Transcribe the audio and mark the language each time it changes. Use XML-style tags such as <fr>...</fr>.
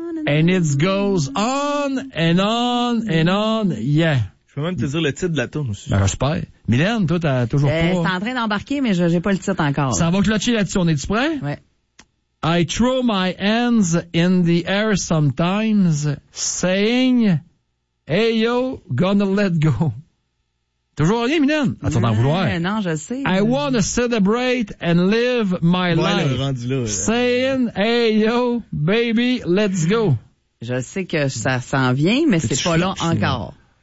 <en>And it goes on and on and on, yeah.</en> <fr>Je peux même te dire le titre de la tune aussi. Ben, j'espère. Mylène, toi, t'as toujours pas... T'es en train d'embarquer, mais j'ai pas le titre encore. Ça va clutcher là-dessus. On est-tu prêt? Ouais.</fr> <en>I throw my hands in the air sometimes, saying, hey yo, gonna let go.</en> <fr>Toujours rien, Mylène. Attends, d'en vouloir. Non, je sais.</fr> <en>I wanna celebrate and live my life.</en> <fr>Là, rendu là, ouais.</fr> <en>Saying, hey yo, baby, let's go.</en> <fr>Je sais que ça s'en vient, mais c'est pas là encore.</fr>